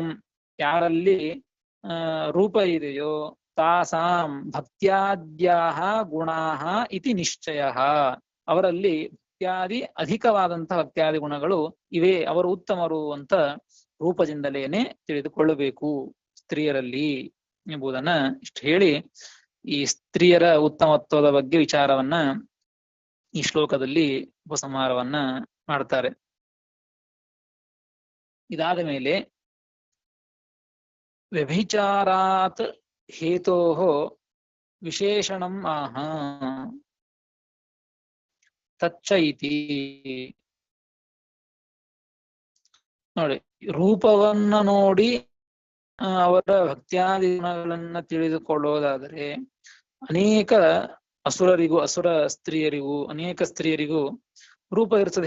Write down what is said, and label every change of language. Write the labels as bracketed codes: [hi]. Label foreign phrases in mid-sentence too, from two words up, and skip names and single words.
[kn] ಯಾರಲ್ಲಿ ರೂಪ ಇದೆಯೋ, [sa] ತಾಸಾಂ ಭಕ್ತ್ಯಾದ್ಯಾಹ ಗುಣಾಹ ಇತಿ ನಿಶ್ಚಯ, [kn] ಅವರಲ್ಲಿ ಭಕ್ತ್ಯಾದಿ ಅಧಿಕವಾದಂತಹ ಭಕ್ತ್ಯಾದಿ ಗುಣಗಳು ಇವೆ, ಅವರು ಉತ್ತಮರು ಅಂತ ರೂಪದಿಂದಲೇನೆ ತಿಳಿದುಕೊಳ್ಳಬೇಕು ಸ್ತ್ರೀಯರಲ್ಲಿ ಎಂಬುದನ್ನ ಇಷ್ಟು ಹೇಳಿ ಈ ಸ್ತ್ರೀಯರ ಉತ್ತಮತ್ವದ ಬಗ್ಗೆ ವಿಚಾರವನ್ನ ಈ ಶ್ಲೋಕದಲ್ಲಿ ಉಪಸಂಹಾರವನ್ನ ಮಾಡ್ತಾರೆ. ಇದಾದ ಮೇಲೆ [sa] ವ್ಯಭಿಚಾರಾತ್ ಹೇತೋಃ ವಿಶೇಷಣಂ ಆಹ ತಚ್ಚ ಇತಿ. [kn] ನೋಡಿ, ರೂಪವನ್ನ ನೋಡಿ ಅವರ ಭಕ್ತ್ಯಾದಿ ಗುಣಗಳನ್ನ ತಿಳಿದುಕೊಳ್ಳೋದಾದರೆ ಅನೇಕ ಅಸುರ ಸ್ತ್ರೀಯರಿಗೂ ಅನೇಕ ಸ್ತ್ರೀಯರಿಗೂ ರೂಪ ಇರ್ತದೆ.